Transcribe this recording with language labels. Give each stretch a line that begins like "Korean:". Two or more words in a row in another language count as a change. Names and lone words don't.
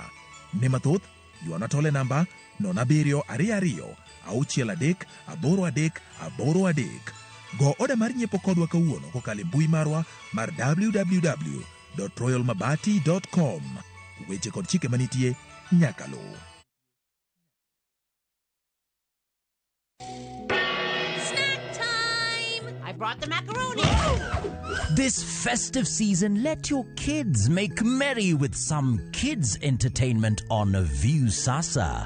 Luo (Kenya and Tanzania): Ne mathoth, yuana tole namba 0722-63-833. Go oda mar nyiepo kodwa kawuono kokalo mbui marwa mar www.royalmabati.com. Weche kod chike manitie nyaka luw.
English: I brought the macaroni. This festive season, let your kids make merry with some kids' entertainment on View Sasa.